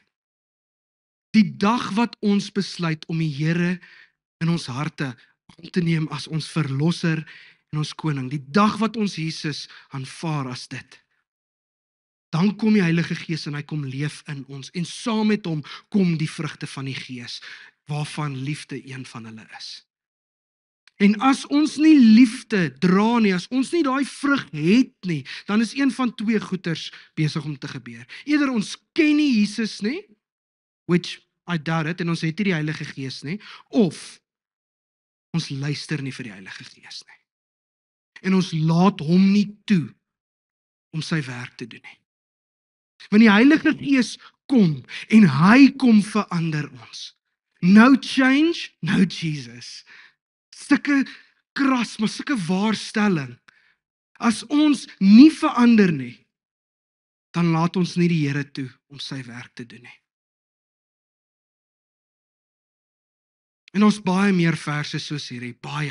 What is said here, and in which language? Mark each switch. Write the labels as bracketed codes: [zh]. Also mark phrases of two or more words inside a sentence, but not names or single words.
[af] Die dag wat ons besluit om die Here in ons harte aan te neem as ons verlosser en ons koning, die dag wat ons Jesus aanvaar as dit, dan kom die Heilige Gees en hy kom leef in ons en saam met hom kom die vrugte van die Gees, waarvan liefde een van hulle is. En as ons nie liefde dra nie, as ons nie daai vrug het nie, dan is een van twee goeters besig om te gebeur. Eerder ons ken nie Jesus nie, [en] which I doubt it, [af] en ons het nie die Heilige Gees nie, of ons luister nie vir die Heilige Gees nie. En ons laat hom nie toe om sy werk te doen nie. Want die Heilige Gees kom en hy kom verander ons. [en] No change, no Jesus. [af] Sulke kras, maar sulke waarstelling. As ons nie verander nie, dan laat ons nie die Here toe om sy werk te doen nie. En ons baie meer verse soos hierdie, baie.